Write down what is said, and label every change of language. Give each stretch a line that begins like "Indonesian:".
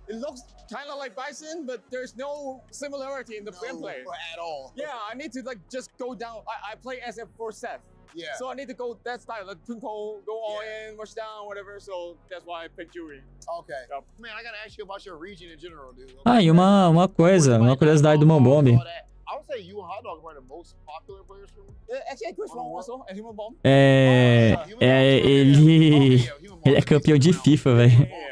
English: It looks kind of like Bison, but there's no similarity in the gameplay at all. Yeah, I need to like just go down. I play SF4 Seth. Yeah. So I need to go that style, like Twinkle, go all in, rush down, whatever. So that's why I picked Yuri. Okay. Yep. Man, I gotta ask you about your region in general, dude. Okay.
Portuguese: Ah, e uma curiosidade do Mombomb.
English: I would say you and Hot Dog are the most popular players for me. Actually, Chris Wong also, and Human Bomb.
Portuguese: Ele é campeão de FIFA, velho.